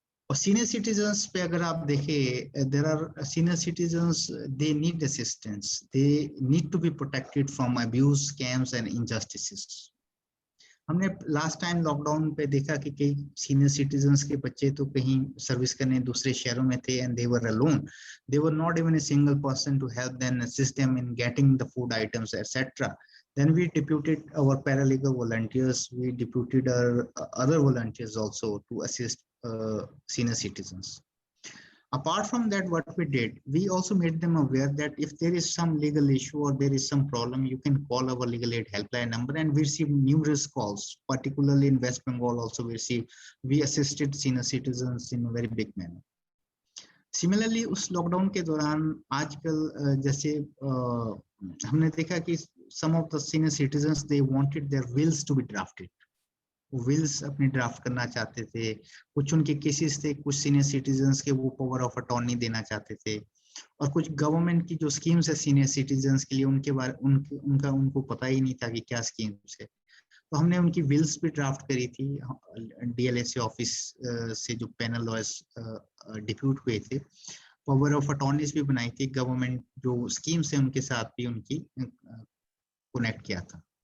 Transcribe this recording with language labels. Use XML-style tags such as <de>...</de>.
<hi>और senior citizens पे अगर आप देखें,</hi> <en>There are senior citizens, they need assistance, they need to be protected from abuse, scams and injustices.</en> <hi>हमने last time lockdown पे देखा कि कई सीनियर सिटीजन्स के बच्चे तो कहीं सर्विस करने दूसरे शहरों में थे,</hi> <en>And they were alone, they were not even a single person to help them, assist them in getting the food items etcetera. Then we deputed our paralegal volunteers, we deputed our other volunteers also to assist senior citizens. Apart from that, what we did, we also made them aware that if there is some legal issue or there is some problem, you can call our legal aid helpline number, and we received numerous calls, particularly in West Bengal also we assisted senior citizens in a very big manner. Similarly,</en> <hi>उस lockdown के दौरान आजकल जैसे हमने देखा कि</hi> <en>some of the senior citizens, they wanted their wills to be drafted.</en> <hi>Wills अपनी draft करना चाहते थे, कुछ उनके केसेस थे, कुछ सीनियर सिटीजन्स के वो पावर ऑफ अटॉर्नी देना चाहते थे, और कुछ गवर्नमेंट की जो स्कीम्स है सीनियर सिटीजन्स के लिए, उनके बारे उनको पता ही नहीं था कि क्या स्कीम्स है। तो हमने उनकी विल्स भी ड्राफ्ट करी थी, डीएलएसए ऑफिस से जो पैनल लॉयर्स डिप्यूट हुए थे, पावर ऑफ अटॉर्नीज भी बनाई थी, गवर्नमेंट जो स्कीम्स है उनके साथ भी उनकी कनेक्ट किया था।</hi>